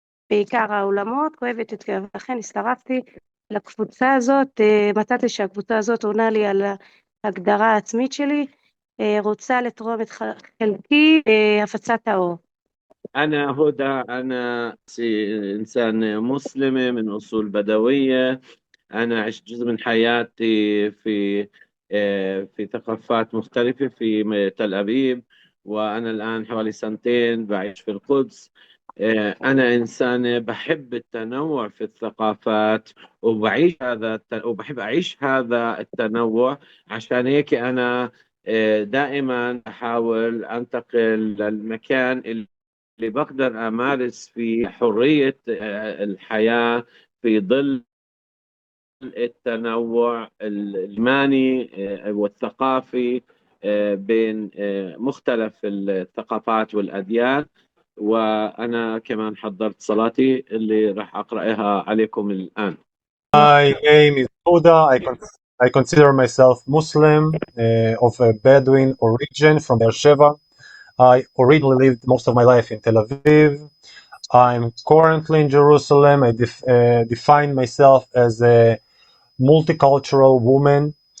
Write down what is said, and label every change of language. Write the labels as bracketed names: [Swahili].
[Hebrew] בעיקר העולמות, כואבת את כאב, לכן הצטרפתי לקבוצה הזאת, מצאתי שהקבוצה הזאת עונה לי על ההגדרה העצמית שלי, רוצה לתרום את חלקי בהפצת האור. [Arabic] أنا هدى، أنا إنسان مسلم من أصول بدوية. أنا عشت جزء من حياتي في ثقافات مختلفة في تل أبيب، وأنا الآن حوالي 2 بعيش في القدس. أنا إنسان بحب التنوع في الثقافات وبحب أعيش هذا التنوع، عشان هيك أنا دائما أحاول أنتقل للمكان اللي بقدر أمارس فيه حرية الحياة في ظل التنوع الإيماني والثقافي بين مختلف الثقافات والأديان. وأنا كمان حضرت صلاتي اللي راح أقرأها عليكم الآن. [English] My name is Huda. I consider myself Muslim of a Bedouin origin from Beersheba. I originally lived most of my life in Tel Aviv. I'm currently in Jerusalem. I define myself as a multicultural woman.